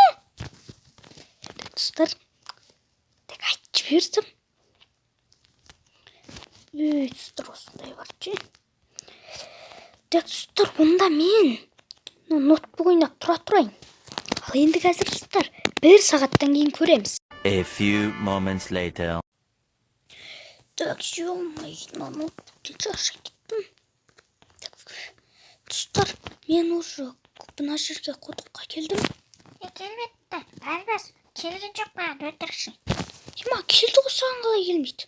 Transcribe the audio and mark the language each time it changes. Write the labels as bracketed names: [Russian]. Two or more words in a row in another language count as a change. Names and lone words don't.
[Kazakh] Достар, тек айтып жібердім. Достар, осындай бар че. Достар, онда мен ноутбук ойнап тұрайын. Ал енді қазір достар, 1 сағаттан кейін көреміз. [English] A few moments later. [Kazakh] Так, ноутбукты шаршап кеттім. Достар, мен уже мына жерге құдыққа келдім. Келмеді. Бәрбәс, келген жоқ па, өтірікші. Келді ғой, саған қалай келмейді?